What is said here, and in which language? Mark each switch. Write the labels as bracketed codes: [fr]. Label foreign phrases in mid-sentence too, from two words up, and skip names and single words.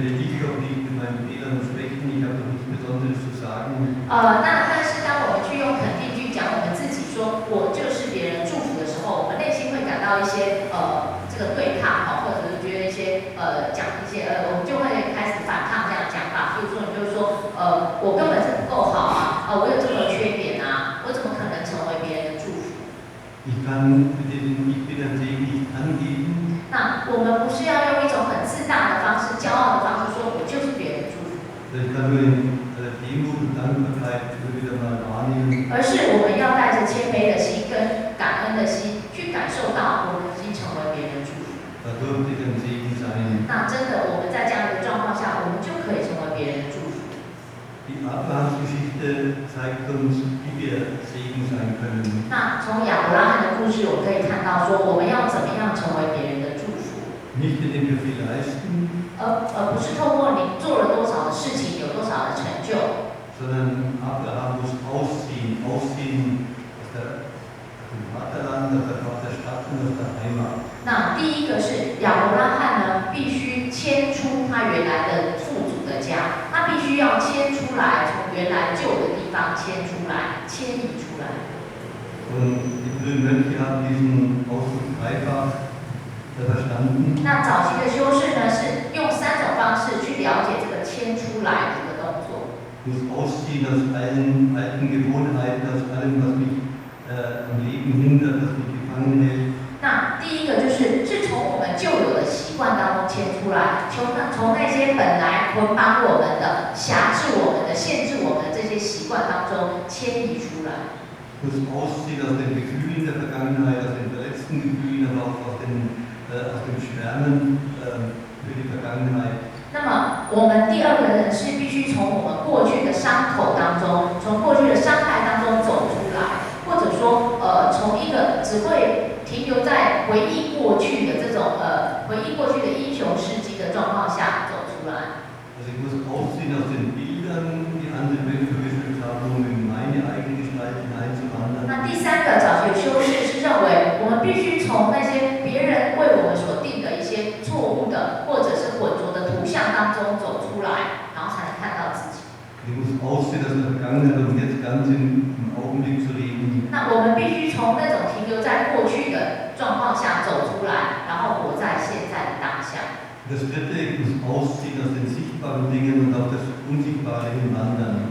[de] Ich auch nicht mit meinen Fehlern und Schwächen, ich habe doch nichts Besonderes zu sagen. [zh] 但是当我们去用肯定句讲我们自己说我就是别人祝福的时候，我们内心会感到一些这个对抗或者是觉得一些讲一些我们就会开始反抗这样讲法。比如说你就说我根本是不够好我有这么缺点我怎么可能成为别人的祝福？ [de] Ich kann mit dem Ich bin ein Segen nicht angeben. [zh] 那我们不是要用一种很自大的方式、骄傲的方式说我就是别人的祝福， [de] Ich kann nur in Demut und Dankbarkeit immer wieder mal wahrnehmen. [zh] 而是我们要带着谦卑的心跟感恩的心去感受到我们已经成为别人的祝福。 [de] Da durfte ich ein Segen sein. [zh] 那真的，我们在这样的状况下，我们就可以成为别人的祝福。 [de] Die Abrahams-Geschichte zeigt uns, wie wir Segen sein können. [zh] 那从亚伯拉罕的故事，我们可以看到说，我们要怎么样成为别人的祝福， [de] Nicht indem wir viel leisten, [zh] 而不是透过你做了多少的事情，有多少的成就， [de] sondern Abraham muss ausziehen aus dem Vaterland, aus der Stadt und aus der Heimat. [zh] 那第一个是亚伯拉罕呢，必须迁出他原来的父祖的家，他必须要迁出来，从原来旧的地方迁出来，迁移出来。 [de] Und die frühen Mönche haben diesen Ausdruck dreifach verstanden. [zh] 那早期的修士呢，是用3种方式去了解这个迁出来这个动作。 [de] Ich muss ausziehen aus allen alten Gewohnheiten, aus allem, was mich am Leben hindert, was mich gefangen hält. [zh] 那第一个是从我们旧有的习惯当中迁出来，从那些本来捆绑我们的、辖制我们的、限制我们的这些习惯当中迁移出来。 [de] Ich muss ausziehen aus den Gefühlen der Vergangenheit, aus den verletzten Gefühlen, aber auch aus dem Schwärmen für die Vergangenheit. [zh] 那么我们第二个人是必须从我们过去的伤口当中，从过去的伤害当中走出来，或者说从一个只会停留在回忆过去的这种回忆过去的英雄事迹的状况下走出来。 [de] Also ich muss ausziehen aus den Bildern, die andere Menschen vermittelt haben, um in meine eigene Gestalt hineinzuwandern. [zh] 那第3个早期修士是认为，我们必须从那些别人当中走出来，然后才能看到自己。 [de] Ich muss ausstehen, das Vergangenheit und jetzt ganz im Augenblick zu leben. [zh] 那我们必须从那种停留在过去的状况下走出来，然后活在现在的当下。 [de] Das dritte, ich muss ausziehen aus den sichtbaren Dingen und auf das Unsichtbare hinwandern.